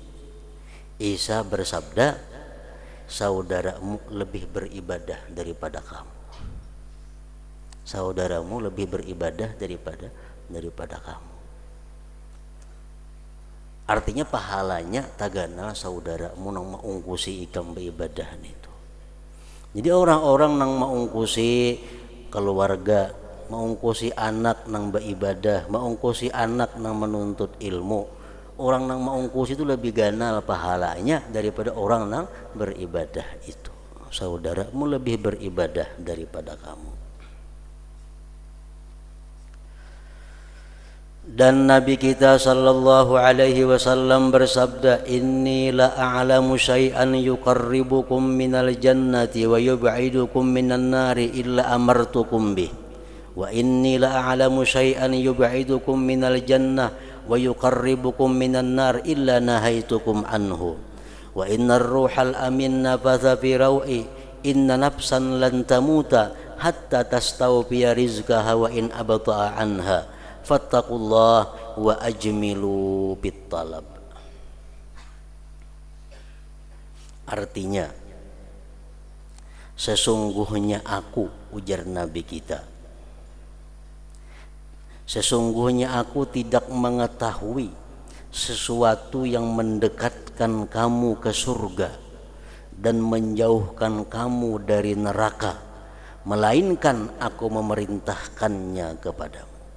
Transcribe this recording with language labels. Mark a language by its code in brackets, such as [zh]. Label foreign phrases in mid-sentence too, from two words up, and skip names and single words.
[id] Isa bersabda, saudaramu lebih beribadah daripada kamu. Saudaramu lebih beribadah daripada kamu. [bjn] Artinya pahalanya tagana saudaramu nang maungkusi ikam beribadah itu. Jadi orang-orang nang maungkusi keluarga, maungkusi anak nang beribadah, maungkusi anak nang menuntut ilmu, orang nang maungkus itu lebih ganal pahalanya daripada orang nang beribadah itu. [id] Saudaramu lebih beribadah daripada kamu. Dan Nabi kita [ar] صلى الله عليه وسلم bersabda, إني لا أعلم شيئا يقربكم من الجنة ويبعدكم من النار إلا أمرتكم به. وإني لا أعلم شيئا يبعدكم من الجنة ويقربكم من النار إلا نهيتكم عنه. وإن الروح الأمين نفث في روعي إن نفسا لن تموت حتى تستوفي رزقها وإن أبطأ عنها فاتقوا الله وأجملوا بالطلب. [id] Artinya, sesungguhnya aku, ujar Nabi kita, sesungguhnya aku tidak mengetahui sesuatu yang mendekatkan kamu ke surga dan menjauhkan kamu dari neraka, melainkan aku memerintahkannya kepadamu.